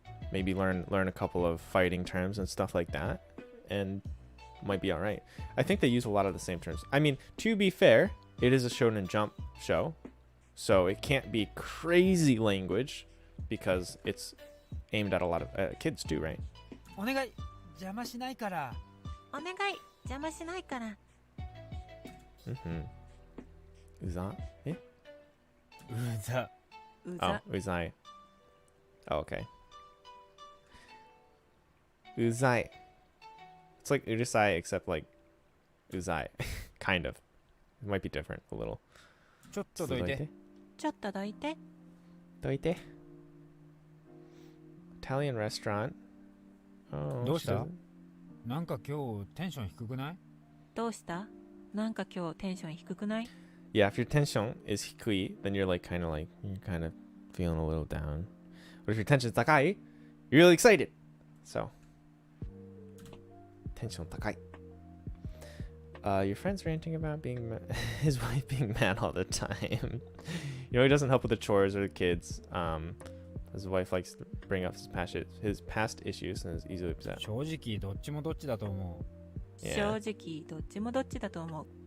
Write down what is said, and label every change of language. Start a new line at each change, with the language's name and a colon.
English: Maybe learn a couple of fighting terms and stuff like that, and might be all right. I think they use a lot of the same terms. I mean, to be fair, it is a Shonen Jump show, so it can't be crazy language because it's aimed at a lot of kids too, right?
Japanese: お願い邪魔しないから。お願い邪魔しないから。
English: Mm-hmm. Uza? Eh?
Japanese: うざ。う
English: Oh,
Japanese: ざ
English: uzai. Oh, okay. Uzai. It's like urusai, except like uzai. Kind of. It might be different a little.
Japanese: ちょっとどいて。ちょっとどいて。 Doite.
English: Italian restaurant. Oh,
Japanese: どうした
English: shit.
Japanese: なんか今日テンション低くない？どうしたなんか今日テンション低くない
English: Yeah, if your tension is hikui, then you're like kind of feeling a little down. But if your tension is takai, you're really excited. So, tension takai. Your friend's ranting about his wife being mad all the time. You know, he doesn't help with the chores or the kids. His wife likes to bring up his past issues and is easily upset.
Japanese: 正直どっちもどっちだと思う。
English: Yeah.
Japanese: 正直どっちもどっちだと思う